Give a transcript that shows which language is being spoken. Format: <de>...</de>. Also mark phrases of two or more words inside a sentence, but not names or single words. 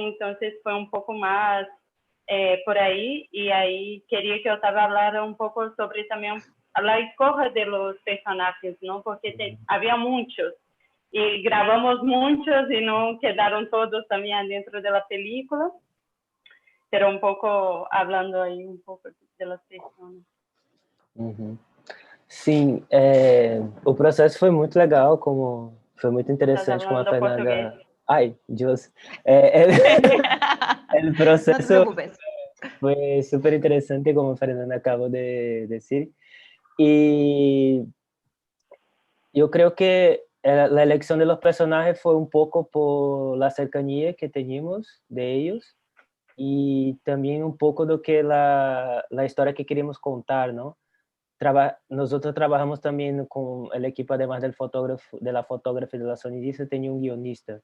<es>Entonces fue un poco más por ahí, y ahí quería que Otávio hablara un poco sobre también la escoja de los personajes, ¿no? Porque había muchos. Y grabamos muchos y no quedaron todos también dentro de la película, pero un poco hablando ahí un poco de las personas. Uhum.</es> <pt>Sim, o processo foi muito legal, foi muito</pt> <es>Estás</es> <pt>interessante como a</pt> <es>hablando portugués.</es> <pt>Fernanda... Ai, Deus. O</pt> <es>No te</es> <pt>processo</pt> <es>preocupes.</es> <pt>foi super interessante, como a Fernanda acabou de dizer. E eu creio que a eleição</pt> <es>de los personajes</es> <pt>foi um pouco</pt> <es>por la cercanía que teníamos de ellos y también un poco de que la historia que queríamos contar, ¿no? Nosotros trabajamos también con el equipo, además del fotógrafo, de la fotógrafa y de la sonidista, tenía un guionista.</es>